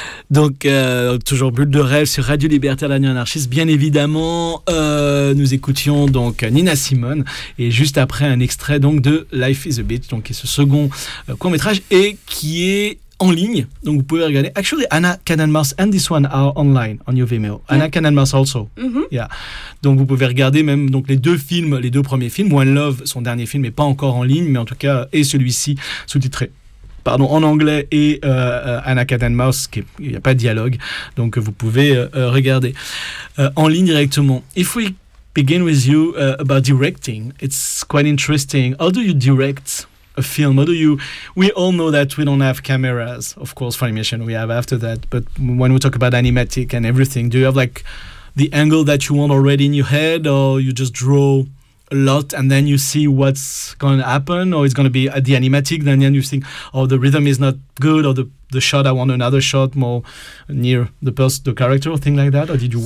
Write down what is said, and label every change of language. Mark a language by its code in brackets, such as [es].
[fr] Donc, toujours Bulle de Rêve sur Radio Libertaire, la nuit anarchiste. Bien évidemment, nous écoutions donc Nina Simone, et juste après un extrait donc de Life is a Bitch, donc, qui est ce second court-métrage, et qui est en ligne, donc vous pouvez regarder. [en] Actually, Anna Cannon-Mars and this one are online on your Vimeo. Yeah. Anna Cannon-Mars also. Mm-hmm. Yeah. [fr] Donc vous pouvez regarder même donc les deux films, les deux premiers films. One Love, son dernier film, n'est pas encore en ligne, mais en tout cas, et celui-ci, sous-titré. Pardon, en anglais, et Anna Cannon-Mars, qui n'y a pas de dialogue, donc vous pouvez regarder en ligne directement. [en] If we begin with you about directing, it's quite interesting. How do you direct a film? How do you? We all know that we don't have cameras, of course, for animation we have after that, but when we talk about animatic and everything, do you have like the angle that you want already in your head, or you just draw a lot and then you see what's going to happen, or it's going to be at the animatic, then you think, oh, the rhythm is not good, or the shot, I want another shot more near the person, the character, or thing like that, or did you, how